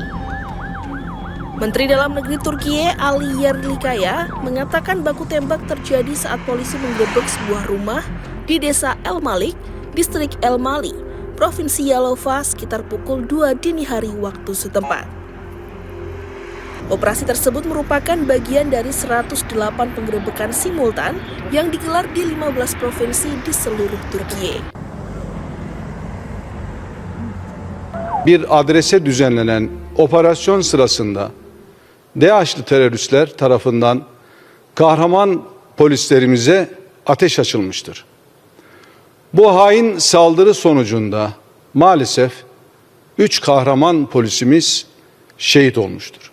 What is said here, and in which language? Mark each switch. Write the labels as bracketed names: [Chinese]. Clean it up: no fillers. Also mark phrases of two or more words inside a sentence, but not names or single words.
[Indonesian] Menteri Dalam Negeri Turkiye Ali Yerlikaya mengatakan baku tembak terjadi saat polisi menggerebek sebuah rumah di desa El Malik, distrik El Mali, Provinsi Yalova sekitar pukul 2 dini hari waktu setempat. Operasi tersebut merupakan bagian dari 108 penggerebekan simultan yang digelar di 15 provinsi di seluruh Türkiye. [Turkish] Bir adrese düzenlenen operasyon sırasında DAEŞ'li teröristler tarafından kahraman polislerimize ateş açılmıştır. Bu hain saldırı sonucunda maalesef 3 kahraman polisimiz şehit olmuştur.